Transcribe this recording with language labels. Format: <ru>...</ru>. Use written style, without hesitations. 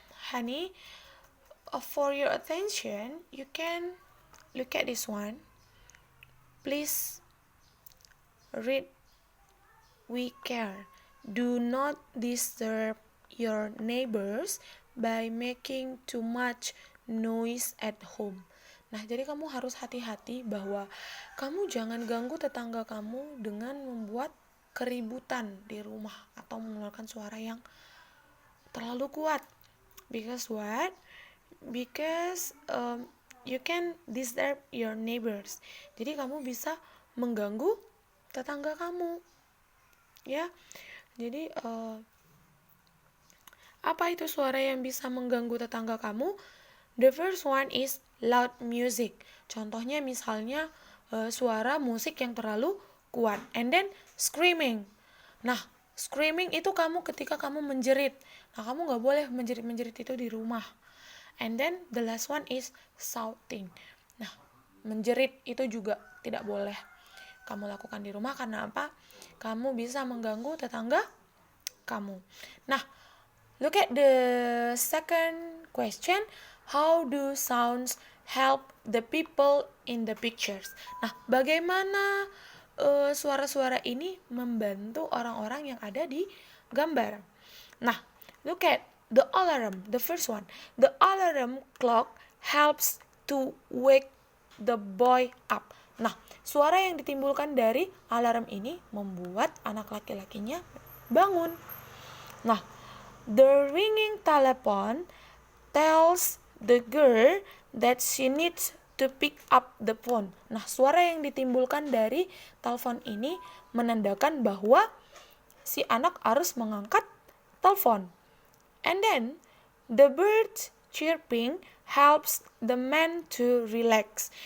<en>Honey, for your attention, you can look at this one. Please read we care. Do not disturb your neighbors by making too much noise at home.</en> <id>Nah, jadi kamu harus hati-hati bahwa kamu jangan ganggu tetangga kamu dengan membuat keributan di rumah atau mengeluarkan suara yang terlalu kuat.</id> <en>Because what? Because you can disturb your neighbors.</en> <id>Jadi kamu bisa mengganggu tetangga kamu. Ya. Jadi apa itu suara yang bisa mengganggu tetangga kamu?</id> <en>The first one is loud music.</en> <id>Contohnya misalnya suara musik yang terlalu kuat.</id> <en>And then screaming.</en> <id>Nah, screaming itu kamu ketika kamu menjerit. Nah, kamu gak boleh menjerit-menjerit itu di rumah.</id> <en>And then the last one is shouting.</en> <id>Nah, menjerit itu juga tidak boleh kamu lakukan di rumah. Karena apa? Kamu bisa mengganggu tetangga kamu.</id> <en>Nah, look at the second question. How do sounds help the people in the pictures?</en> <id>Nah, bagaimana suara-suara ini membantu orang-orang yang ada di gambar?</id> <en>Nah, look at the alarm, the first one. The alarm clock helps to wake the boy up.</en> <id>Nah, suara yang ditimbulkan dari alarm ini membuat anak laki-lakinya bangun.</id> <en>Nah, the ringing telephone tells the girl that she needs to pick up the phone.</en> <id>Nah, suara yang ditimbulkan dari telepon ini menandakan bahwa si anak harus mengangkat telepon.</id> <en>And then the bird chirping helps the man to relax.</en>